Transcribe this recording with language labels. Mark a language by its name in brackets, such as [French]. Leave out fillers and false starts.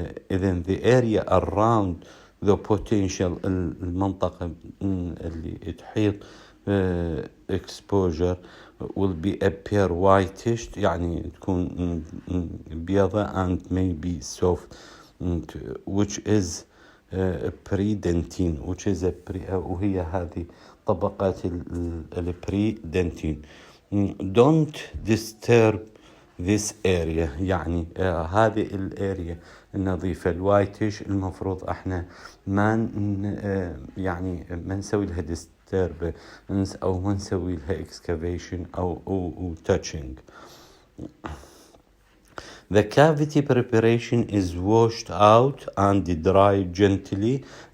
[Arabic] إذن [English] the area around the potential، [Arabic] المنطقة اللي تحيط [English] exposure will be appear whitish، [Arabic] يعني تكون بيضة [English] and may be soft، which is pre-dentine، which is [Arabic] وهي هذه طبقات [English] pre-dentine. Don't disturb this area، [Arabic] يعني هذه الاريا النظيفة الوايتش المفروض احنا ما يعني ما نسوي لها disturbance او ما نسوي لها excavation او touching. [English] The cavity preparation is washed out and dried gently.